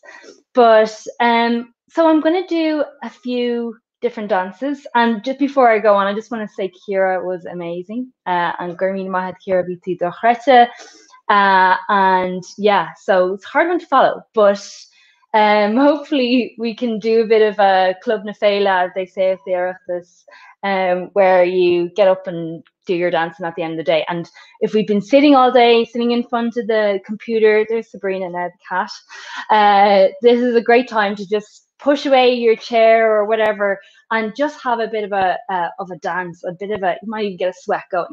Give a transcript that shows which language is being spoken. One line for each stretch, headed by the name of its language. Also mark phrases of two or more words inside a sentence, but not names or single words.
English: But so I'm going to do a few different dances, and just before I go on, I just want to say Ciara was amazing, and Gurmeen Mahad Ciara Biti Dochreta, and yeah, so it's a hard one to follow, but hopefully we can do a bit of a
Irish: club na féile,
English: as they say at the Oireachtas, where you get up and do your dancing at the end of the day. And if we've been sitting all day, sitting in front of the computer, there's Sabrina now, the cat. This is a great time to just push away your chair or whatever and just have a bit of a dance, you might even get a sweat going.